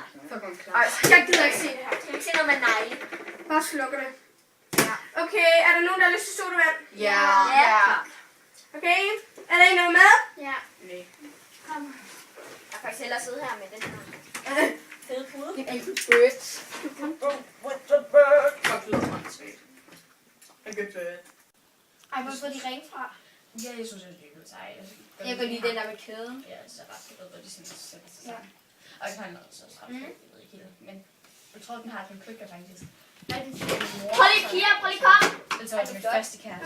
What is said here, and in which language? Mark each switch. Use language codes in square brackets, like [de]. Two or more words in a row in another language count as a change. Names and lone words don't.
[da] Ej, jeg gider ikke se det her. Skal vi se noget med negle? Bare slukke det. Ja. Okay, er der nogen, der har lyst til sodavand? Ja. Okay, er der en noget med? Ja. Kom. Jeg kan faktisk hellere sidde her med den her fede pude. En enkelt bird. [en] What the bird? Fuck, [da] det lyder åndssvagt. [en] A good bird. [da] Ej, hvor får de ring fra? Ja, jeg synes, det er godt sejt. Jeg kan lide den der med kæden. Ja, det er ret fedt, hvor de simpelthen sætter sig sammen. Og jeg har noget så ret fedt, jeg ved ikke helt. Men jeg tror, den har den krykker faktisk. Prøv lige Pia, prøv lige kom. Det tror jeg er min første kæreste.